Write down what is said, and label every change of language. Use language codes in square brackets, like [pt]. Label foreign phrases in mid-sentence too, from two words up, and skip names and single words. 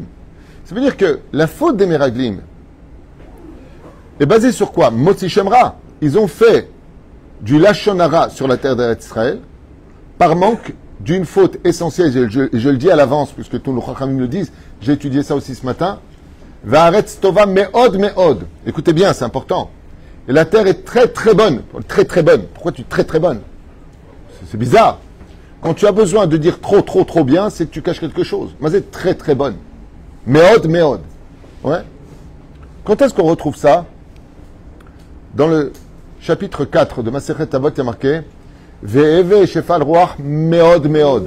[fr] Ça veut dire que la faute des Meraglim est basée sur quoi? [he] מוציא שם רע. [fr] Ils ont fait du [he] לשון הרע [fr] sur la terre d'Israël par manque d'une faute essentielle. Je le dis à l'avance, puisque tous nos Chachamim le disent. J'ai étudié ça aussi ce matin. [he] והארץ טובה מאד מאד. [fr] Écoutez bien, c'est important. Et la terre est très très bonne. Très très bonne. Pourquoi tu es très très bonne? C'est bizarre. Quand tu as besoin de dire trop trop trop bien, c'est que tu caches quelque chose. Mais c'est très très bonne. [he] מאד מאד. [fr] Ouais. Quand est-ce qu'on retrouve ça? Dans le chapitre 4 de [he] מסכת אבות, [fr] il y a marqué [he] הוי שפל רוח מאד מאד.